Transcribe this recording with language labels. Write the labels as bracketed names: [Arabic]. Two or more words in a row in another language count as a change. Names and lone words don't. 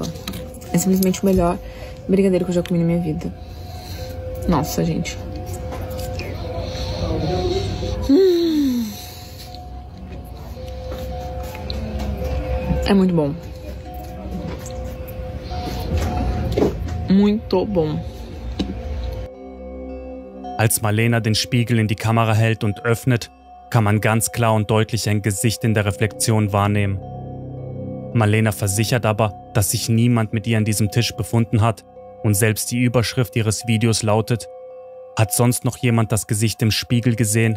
[Portuguese] É simplesmente o melhor brigadeiro que eu já comi na minha vida. Nossa, gente. É muito bom. Muito bom. [German] Als Marlena den Spiegel in die Kamera hält und öffnet, kann man ganz klar und deutlich ein Gesicht in der Reflexion wahrnehmen. Marlena versichert aber, dass sich niemand mit ihr an diesem Tisch befunden hat und selbst die Überschrift ihres Videos lautet: Hat sonst noch jemand das Gesicht im Spiegel gesehen?